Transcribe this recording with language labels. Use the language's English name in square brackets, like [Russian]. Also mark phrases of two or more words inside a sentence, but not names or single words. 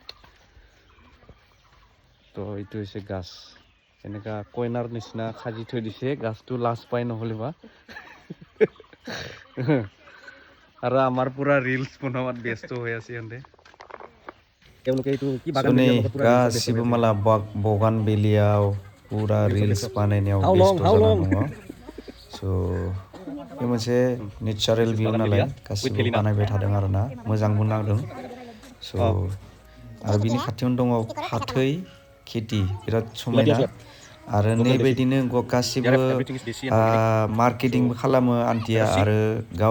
[Assamese] তো এইটো হৈছে গাছ এনেকা কইনাৰ নিচিনা সাজি থৈ দিছে গাছটো লাজ পাই নহ'লে বা আৰু আমাৰ পুৰা ৰিলছ বনোৱাত ব্যস্ত হৈ আছে ইহঁতে তেওঁলোকে এইটো কি বাগান [Bodo] गासिबो माला बगान बेलियाव पुरा रिल्स बानायनायाव बेस्थ जाना दङ स' बे मोनसे [English] natural view [Bodo] नालाय गासिबो बानायबाय थादों आरोना मोजांबो नांदों स' आरो बिनि खाथियावनो दङ फाथै खेथि बिराद समायना आरो नैबायदिनो गासिबो मार्केटिंबो खालामो आन्टिया आरो गाव